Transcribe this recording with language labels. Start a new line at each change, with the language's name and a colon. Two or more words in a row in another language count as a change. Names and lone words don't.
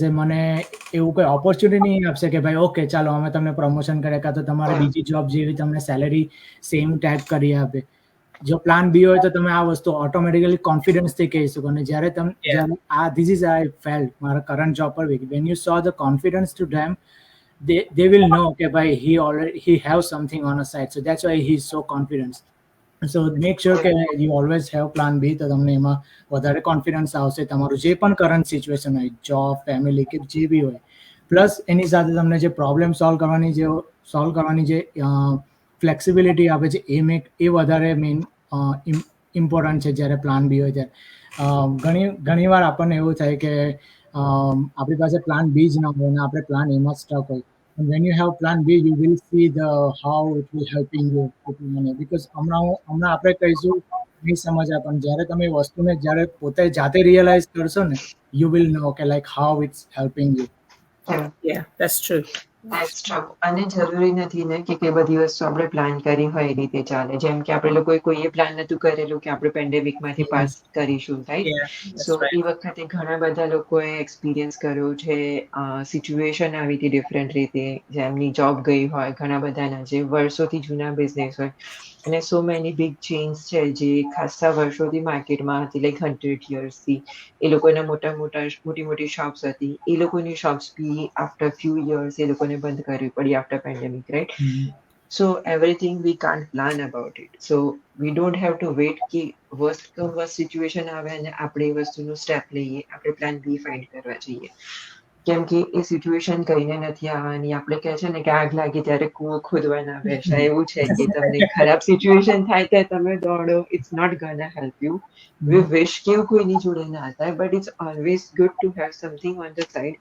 Gujarati: મને એવું કોઈ ઓપોર્ચ્યુનિટી નહીં આપશે કે ભાઈ ઓકે ચાલો અમે તમને પ્રમોશન કરીએ, કાં તો તમારે બીજી જોબ જેવી તમને સેલેરી સેમ ટાઈપ કરી આપે. જો પ્લાન બી હોય તો તમે આ વસ્તુ ઓટોમેટિકલી કોન્ફિડન્સથી કહી શકો. અને જ્યારે જ્યારે
English: this is I felt મારા current job પર when you show the confidence to them, they will know
Gujarati: કે ભાઈ
English: he have something on a side, so that's why he is so confident. So make sure કે you always have plan B,
Gujarati: તો તમને એમાં વધારે કોન્ફિડન્સ આવશે. તમારું જે પણ કરંટ સિચ્યુએશન હોય, જોબ, ફેમિલી કે જે બી હોય, પ્લસ એની સાથે તમને જે પ્રોબ્લેમ સોલ્વ કરવાની જે ફ્લેક્સિબિલિટી આપે છે એ વધારે મેઇન ઇમ્પોર્ટન્ટ છે જ્યારે પ્લાન બી હોય ત્યારે. ઘણીવાર આપણને એવું થાય કે આપણી પાસે પ્લાન બી જ ના હોય અને આપણે પ્લાન એમાં સ્ટક હોય.
English: And when you have plan B, you will see how it will helping you because
Gujarati: હમણાં આપણે કહીશું નહીં સમજ્યા, પણ જ્યારે તમે એ વસ્તુને જ્યારે પોતે જાતે રિયલાઇઝ કરશો ને,
English: you will know કે like how it's helping you. Yeah, that's true. That's true.
Gujarati: અને જરૂરી નથી ને કે બધી વસ્તુ આપણે પ્લાન કરી હોય એ રીતે ચાલે. જેમ કે આપણે લોકોએ કોઈએ પ્લાન નતું કરેલું કે આપણે પેન્ડેમિકમાંથી પાસ કરીશું, રાઈટ?
English: Yeah, that's સો right.
Gujarati: એ વખતે ઘણા બધા લોકોએ એક્સપિરિયન્સ કર્યો છે. સિચ્યુએશન આવી હતી ડિફરન્ટ રીતે, જેમની જોબ ગઈ હોય, ઘણા બધાના જે વર્ષોથી જૂના બિઝનેસ હોય, અને
English: so many big chains
Gujarati: છે જે ખાસા વર્ષોથી માર્કેટમાં હતી, લાઈક 100 યર્સથી. એ લોકોના મોટી શોપ્સ હતી. એ લોકોની શોપ્સ બી
English: after few years
Gujarati: એ લોકોને બંધ કરવી પડી
English: after pandemic,
Gujarati: રાઈટ?
English: So everything we can't plan about it. So we don't have to wait
Gujarati: કે
English: worst situation
Gujarati: આવે અને આપણે એ વસ્તુનું સ્ટેપ લઈએ, આપણે પ્લાન બી ફાઇન્ડ કરવા જઈએ. કેમ કે એ સિચ્યુએશન કહીને નથી આવવાની. આપણે કહે છે ને કે આગ લાગી ત્યારે કૂવો ખોદવાના બેસા, એવું છે કે તમને ખરાબ સિચ્યુએશન થાય ત્યારે તમે દોડો,
English: it's not gonna help you. we wish
Gujarati: કે એવું કોઈની જોડે ના થાય,
English: but it's always good to have something on the side.